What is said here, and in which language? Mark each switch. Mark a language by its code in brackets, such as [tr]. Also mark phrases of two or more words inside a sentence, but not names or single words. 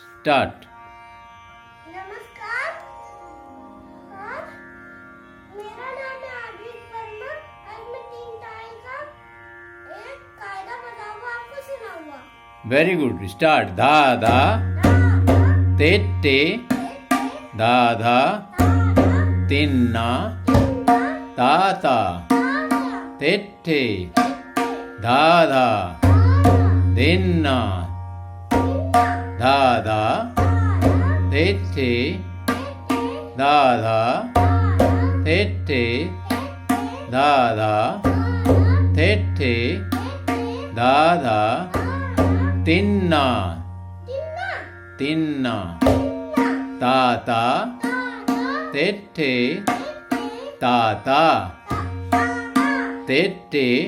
[hi] स्टार्ट। नमस्कार। हाँ, मेरा नाम है आदित्य वर्मा। आज मैं 3 तारीख का एक कायदा बताऊंगा, आपको सुनाऊंगा। [en] very good, [hi] स्टार्ट। धा धा ते ते धा धा तिन्ना ताता तेट्ठे धा धा दिन्ना धा धा तेट्ठे धा धा तेट्ठे धा धा तेट्ठे धा धा तिन्ना तिन्ना ताता तेट्ठे ताता तेट्ठे